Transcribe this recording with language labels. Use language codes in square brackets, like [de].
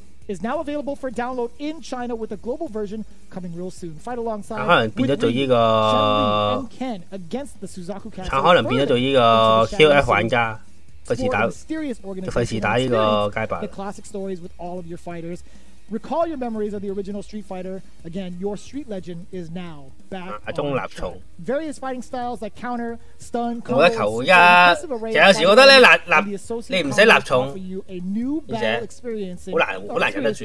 [en] Is now available for download in China with a global version coming real soon. Fight alongside [yue] 可能變咗做呢個 [en] Ken against the Suzaku Cast. [yue] 可能變咗做呢個 QF 玩家，費事打呢個街霸。 [en] The classic stories with all of your fighters. Recall your memories of the original Street Fighter. Again, your street legend is now back. [yue] 下中立重。 [en] Various fighting styles like counter, stun, [yue] 冇得求其實有時覺得咧你唔使立重，而且好難忍得住。